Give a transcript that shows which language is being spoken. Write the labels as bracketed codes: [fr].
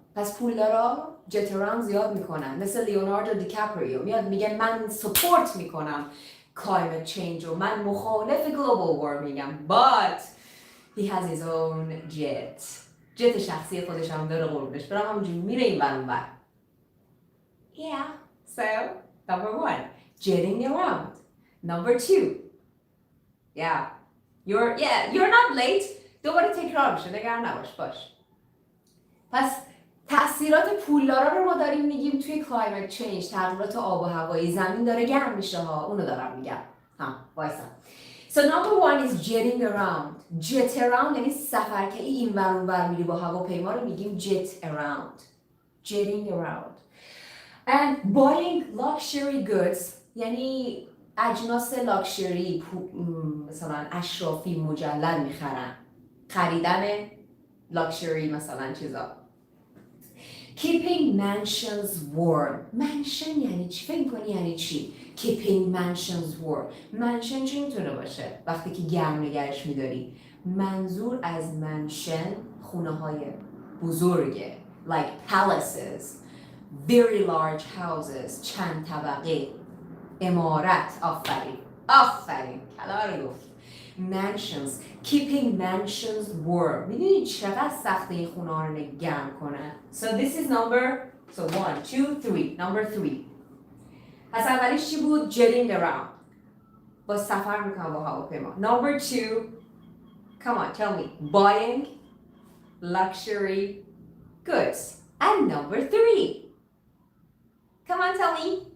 [fa] پس پولدارا جت اراوند زیاد میکنن، مثل لیوناردو دیکاپریو میاد میگه من سپورت میکنم climate change و من مخالف global warmingم، [en] but he has his own jet. [fa] جت شخصی خودش هم داره قربونش برم، همونجوری میره این ور اون ور. [en] Yeah, so number one, jetting around. Number two, you're not late. [fa] دوباره تکرار میشه، نگران نباش باش. پس تأثیرات پولدارا رو ما داریم میگیم توی climate change، تغییرات آب و هوایی، زمین داره گرم میشه ها، اونو دارم میگم. وایسا. [en] So number one is jetting around. [fa] Jet around یعنی سفر که این ور اون ور میری با هواپیما رو میگیم jet around. [en] Jetting around. And buying luxury goods [fa] یعنی اجناس لاکچری، مثلا اشرافی مجلل میخرن. خریدن لاکچری مثلا چیزا. [en] Keeping mansions warm. [fa] mansion یعنی چی؟ فکر کنی یعنی چی؟ [en] Keeping mansions warm. [fa] mansion چی میتونه باشه؟ وقتی که گرم نگهش میداری. منظور از منشن خونه های بزرگه. [en] Like palaces, very large houses, [fa] چند طبقه، عمارت. آفرین کلمه رو گفت. [en] mansions, keeping mansions warm. [fa] میدونی چقدر سخته این خونه ها رو گرم کنن. [en] So this is one, two, three. Number three. [fa] پس اولیش چی بود؟ jetting around. با سفر میکنم با هواپیما. [en] Number two, come on, tell me. Buying luxury goods. And number three. Come on, tell me.